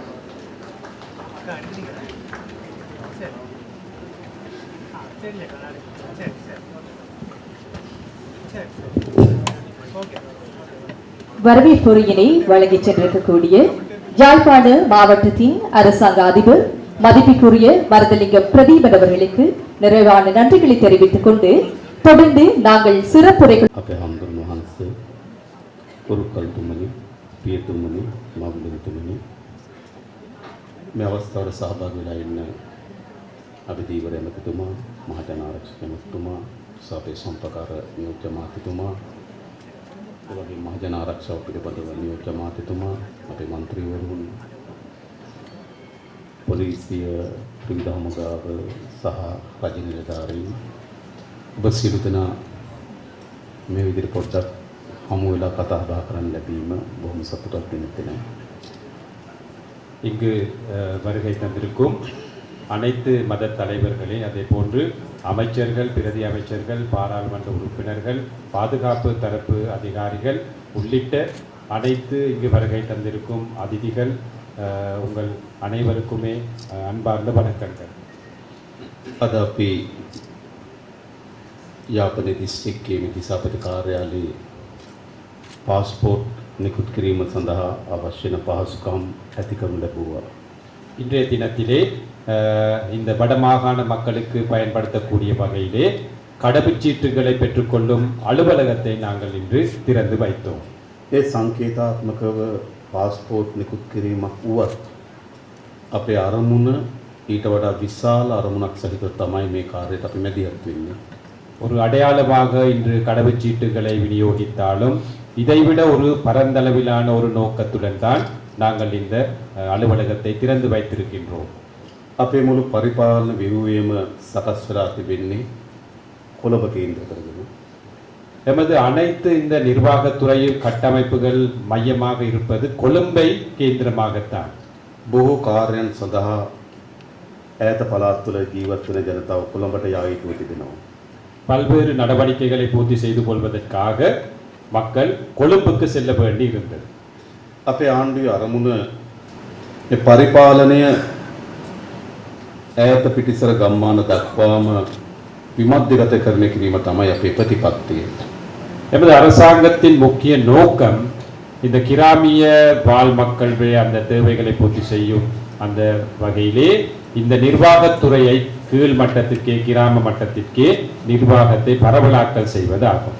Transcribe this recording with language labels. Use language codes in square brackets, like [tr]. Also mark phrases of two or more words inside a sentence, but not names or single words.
[ta] வரவேற்புரையினை வழங்கிச் சென்றிருக்கக்கூடிய யாழ்ப்பாண மாவட்டத்தின் அரசாங்க அதிபர் மதிப்பிற்குரிய மருதலிங்கம் பிரதீபன் அவர்களுக்கு நிறைவான நன்றிகளை தெரிவித்துக் கொண்டு தொடர்ந்து நாங்கள் சிறப்புரைகள் [si] අපේ හාමුදුරුවෝ වහන්සේ කුරුකල්තුමනි පියතුමනි මවුලුතුමනි මේ අවස්ථාවට සහභාගී වෙලා ඉන්න අභිධීවර එමෙතුමා මහජනාරක්ෂක එමෙතුමා සාපේ සම්පකාර නියෝජ්‍ය මාත්‍යතුමා ඒ වගේම මහජනාරක්ෂක පිළිබඳව නියෝජ්‍ය මාත්‍යතුමා අපේ മന്ത്രിවරුන් පොලිසිය ත්‍රිවිධ හමුදාව සහ රජ නිලධාරීන් ඔබ සියලු දෙනා මේ විදිහට පොඩ්ඩක් හමු වෙලා කතා බහ කරන්න ලැබීම බොහොම සතුටක් දෙන දෙයක්. [ta] இங்கு வருகை தந்திருக்கும் அனைத்து மத தலைவர்களே, அதே போன்று அமைச்சர்கள், பிரதி அமைச்சர்கள், பாராளுமன்ற உறுப்பினர்கள், பாதுகாப்பு தரப்பு அதிகாரிகள் உள்ளிட்ட அனைத்து இங்கு வருகை தந்திருக்கும் அதிதிகள், உங்கள் அனைவருக்குமே அன்பார்ந்த வணக்கங்கள். [si] අද අපි යාපනයේ දිස්ත්‍රික්කයේ මිදිසාපති කාර්යාලයේ පාස්පෝර්ට් නිකුත් කිරීම සඳහා අවශ්‍ය වන පහසුකම් ඇති කරනු ලැබුවා. [ta] இன்றைய தினத்திலே இந்த வடமாகாண மக்களுக்கு பயன்படுத்தக்கூடிய வகையிலே கடவுச்சீட்டுகளை பெற்றுக்கொள்ளும் அலுவலகத்தை நாங்கள் இன்று திறந்து வைத்தோம். [si] ඒ සංකේතාත්මකව පාස්පෝර්ට් නිකුත් කිරීමක් වුවත් අපේ අරමුණ ඊට වඩා විශාල අරමුණක් සහිතව තමයි මේ කාර්යයට අපි මැදිහත් වෙන්නේ. [ta] ஒரு அடையாளமாக இன்று கடவுச்சீட்டுகளை விநியோகித்தாலும் இதைவிட ஒரு பரந்தளவிலான ஒரு நோக்கத்துடன் தான் நாங்கள் இந்த அலுவலகத்தை திறந்து வைத்திருக்கின்றோம். [si] අපේ මුළු පරිපාලන ව්‍යුහයම සකස් වෙලා තිබෙන්නේ කොළඹ කේන්ද්‍ර කරගෙන. [ta] எமது அனைத்து இந்த நிர்வாகத்துறையில் கட்டமைப்புகள் மையமாக இருப்பது கொழும்பை கேந்திரமாகத்தான். [si] බොහෝ කාර්යයන් සඳහා ඈත පළාත් තුළ ජීවත් වෙන ජනතාව කොළඹට යා යුතුව තිබෙනවා. [ta] பல்வேறு நடவடிக்கைகளை பூர்த்தி செய்து கொள்வதற்காக மக்கள் கொழும்புக்கு செல்ல வேண்டி இருந்தது. [si] අපේ ආණ්ඩුවේ අරමුණ මේ පරිපාලනය ඈත පිටිසර ගම්මාන දක්වාම විමධ්‍යගත කරන කිරීම තමයි අපේ ප්‍රතිපත්තිය. [ta] எமது அரசாங்கத்தின் முக்கிய நோக்கம் இந்த கிராமிய வாழ் மக்களுடைய அந்த தேவைகளை பூர்த்தி செய்யும் அந்த வகையிலே இந்த நிர்வாகத்துறையை கீழ் மட்டத்திற்கே கிராம மட்டத்திற்கே நிர்வாகத்தை பரவலாக்கல் செய்வதாகும்.